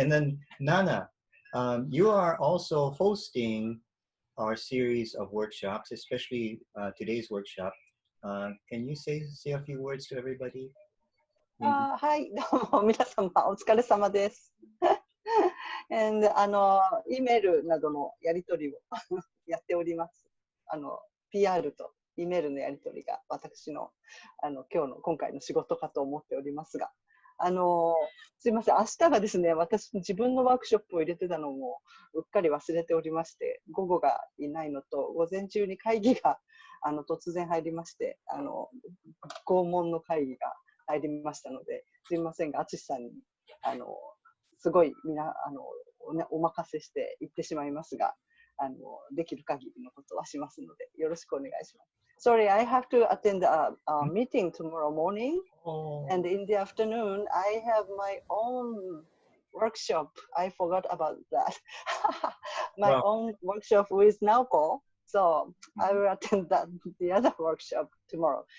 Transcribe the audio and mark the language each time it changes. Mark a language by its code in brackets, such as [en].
[en] And then Nana, you are also hosting our series of workshops, especially today's workshop. Can you say a few words to everybody? [ja] はい、どうも皆様お疲れ様です。And E メールなどのやり取りをやっております。 PR と E メールのやり取りが私の今回の仕事かと思っておりますが、すいません、明日がですね、私自分のワークショップを入れてたのもうっかり忘れておりまして、午後がいないのと午前中に会議が突然入りまして、拷問の会議が入りましたので、すいませんが、淳さんにすごいお任せして行ってしまいますが、できる限りのことはしますので、よろしくお願いします。 [en] Sorry, I have to attend a meeting tomorrow morning, and in the afternoon, I have my own workshop. I forgot about that. My own workshop with Naoko. So I will attend the other workshop tomorrow.